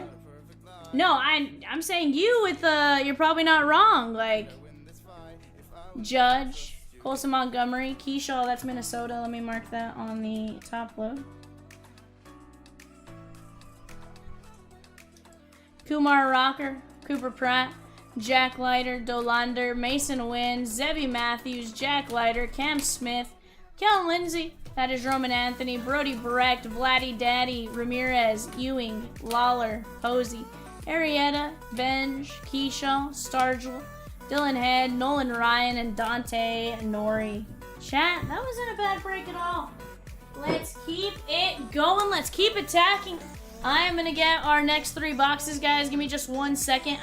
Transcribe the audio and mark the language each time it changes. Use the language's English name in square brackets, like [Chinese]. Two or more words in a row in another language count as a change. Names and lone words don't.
[English] No, I'm saying you with you're probably not wrong. Like, Judge, Colson Montgomery, Keyshaw, that's Minnesota. Let me mark that on the top load. Kumar Rocker, Cooper Pratt, Jack Leiter, Dolander, Mason Wynn, Zebby Matthews, Jack Leiter, Cam Smith, Kellen Lindsay, that is Roman Anthony, Brody Brecht, Vladdy Daddy, Ramirez, Ewing, Lawler, Posey, Arietta, Benj, Keyshaw, Stargell, Dylan Head, Nolan Ryan, and Dante Nori. Chat, that wasn't a bad break at all. Let's keep it going. Let's keep attacking. I am going to get our next 3 boxes, guys. Give me just 1 second.